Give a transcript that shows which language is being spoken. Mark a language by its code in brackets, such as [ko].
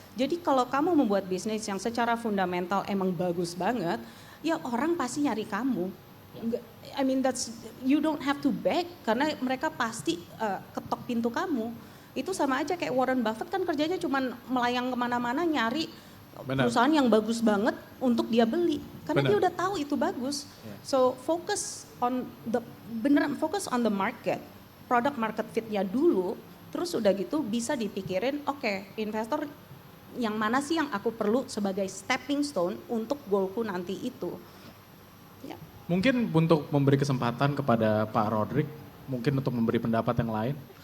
[id] Jadi kalau kamu membuat bisnis yang secara fundamental emang bagus banget, ya orang pasti nyari kamu. [en] I mean you don't have to beg [id] karena mereka pasti ketok pintu kamu. Itu sama aja kayak Warren Buffett kan kerjanya cuma melayang kemana-mana nyari perusahaan yang bagus banget untuk dia beli. Karena dia udah tahu itu bagus. [en] So focus on the market, product market fit-nya dulu. [id] Terus udah gitu bisa dipikirin, oke, investor yang mana sih yang aku perlu sebagai stepping stone untuk goalku nanti itu. Ya. Mungkin untuk memberi kesempatan kepada Pak Rodrik, mungkin untuk memberi pendapat yang lain.